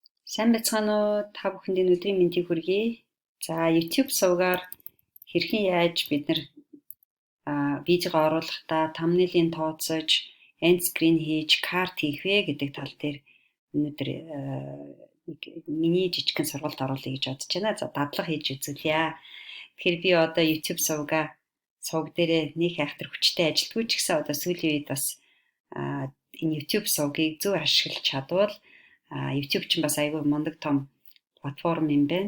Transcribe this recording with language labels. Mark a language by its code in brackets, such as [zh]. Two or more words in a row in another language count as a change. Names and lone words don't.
[mn] Сайн байцгаана уу? Та бүхэнд өдрийн мэндийг хүргэе. За, YouTube сувгаар хэрхэн яаж бид нар видеого оруулахдаа thumbnail-ийг тооцож, [en] end screen [mn] хийж, cart хийх вэ гэдэг тал дээр өнөөдөр миний жижигхэн сургалт оруулъя гэж бодож байна. За, дадлага хийж үзүүлье. Тэгэхээр би одоо YouTube сувг дээрээ нэг айхтар хүчтэй ажилтгүй ч гэсэн одоо сүүлийн үед бас энэ YouTube сувгийг зөв ашиглаж чадвал YouTube ч бас айгүй мундаг том платформ юм байна.